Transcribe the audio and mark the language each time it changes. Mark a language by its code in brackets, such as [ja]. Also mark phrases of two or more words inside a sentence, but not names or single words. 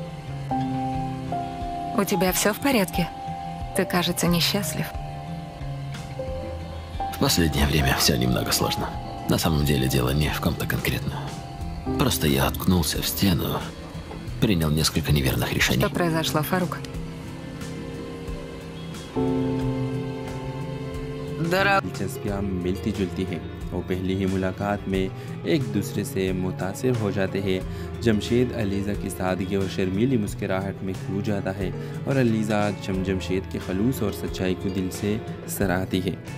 [ru] У тебя все в порядке? Ты, кажется, несчастлив. В последнее время все немного сложно. На самом деле дело не в ком-то конкретно. Просто я откнулся в стену, принял несколько неверных решений. Что произошло, Фарук? [ur] دلچسپیاں ملتی جلتی ہیں اور پہلی ہی ملاقات میں ایک دوسرے سے متاثر ہو جاتے ہیں. جمشید علیزہ کی سادگی اور شرمیلی مسکراہٹ میں کھو جاتا ہے اور علیزہ جمشید کے خلوص اور سچائی کو دل سے سراہتی ہے.